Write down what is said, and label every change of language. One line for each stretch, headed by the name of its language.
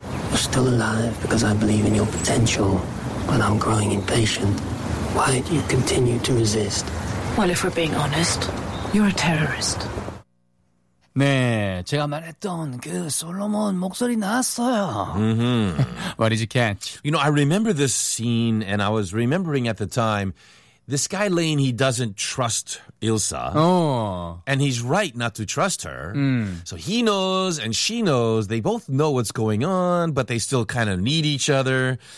English: You're still alive because I believe in your potential, but I'm growing impatient. Why do you continue to resist? Well, if we're being honest, you're a terrorist.
Korean: 네, 제가 말했던 그 솔로몬 목소리 나왔어요. Mm-hmm.
English: What did you catch? You know, I remember this scene, and I was remembering at the time, this guy Lane, he doesn't trust Ilsa. Oh. And he's right not to trust her. Mm. So he knows and she knows. They both know what's going on, but they still kind of need each other.